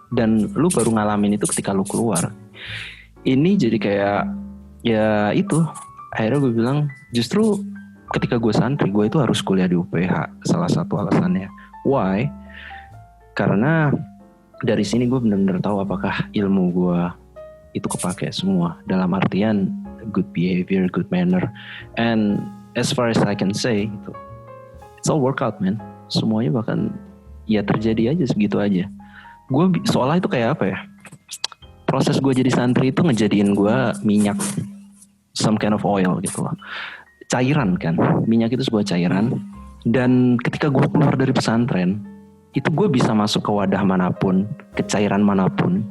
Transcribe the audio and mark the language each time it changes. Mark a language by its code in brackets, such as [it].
[id] Dan lu baru ngalamin itu ketika lu keluar. Ini jadi kayak ya itu. Akhirnya gue bilang justru ketika gue santri, gue itu harus kuliah di UPH. Salah satu alasannya. [en] Why? [id] Karena dari sini gue benar-benar tahu apakah ilmu gue itu kepake semua. Dalam artian [en] good behavior, good manner. And as far as I can say, it's all workout man. [id] Semuanya bahkan ya terjadi aja segitu aja. Gue seolah itu kayak apa ya? Proses gue jadi santri itu ngejadiin gue minyak, [en] some kind of oil [id] gitu loh. Cairan kan, minyak itu sebuah cairan. Dan ketika gue keluar dari pesantren, itu gue bisa masuk ke wadah manapun, ke cairan manapun.